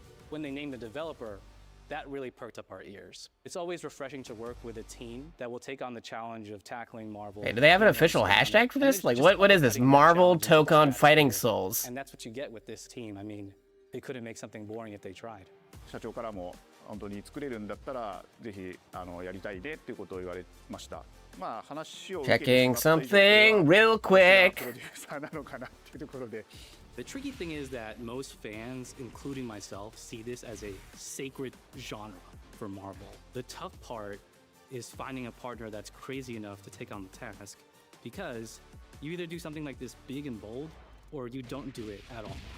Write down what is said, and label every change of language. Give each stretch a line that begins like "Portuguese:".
English: When they named the developer, that really perked up our ears. It's always refreshing to work with a team that will take on the challenge of tackling Marvel. Hey, do they have an official hashtag for this? Like, what is this? Marvel Tokon Fighting Souls. And that's what you get with this team. I mean, they couldn't make something boring if they tried.
Japanese: 社長からも本当に作れるんだったらぜひやりたいねっていうことを言われました。話を
English: Checking something real quick.
Japanese: プロデューサーなのかなっていうところで。
English: The tricky thing is that most fans, including myself, see this as a sacred genre for Marvel. The tough part is finding a partner that's crazy enough to take on the task, because you either do something like this big and bold, or you don't do it at all.